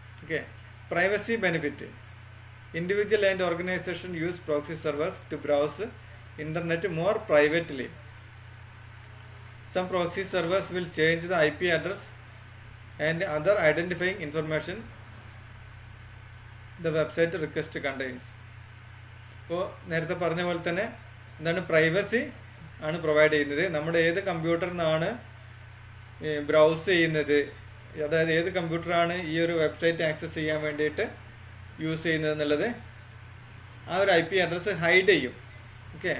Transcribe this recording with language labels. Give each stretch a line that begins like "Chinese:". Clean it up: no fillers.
English: Okay. Privacy benefit. Individual and organization use proxy servers to browse internet more privately. Some proxy servers will change the IP address and other identifying information the website request contains.
Malayalam: അപ്പോൾ നേരത്തെ പറഞ്ഞ പോലെ തന്നെ എന്താണ്, privacy ആണ് provide ചെയ്യുന്നത്. നമ്മുടെ ഏത് കമ്പ്യൂട്ടറിൽ നിന്നാണ് ബ്രൗസ് ചെയ്യുന്നത്, അതായത് ഏത് കമ്പ്യൂട്ടറാണ് ഈ ഒരു വെബ്സൈറ്റ് ആക്സസ് ചെയ്യാൻ വേണ്ടിയിട്ട് യൂസ് ചെയ്യുന്നത് എന്നുള്ളത് ആ ഒരു IP അഡ്രസ്സ് ഹൈഡ് ചെയ്യും. ഓക്കെ.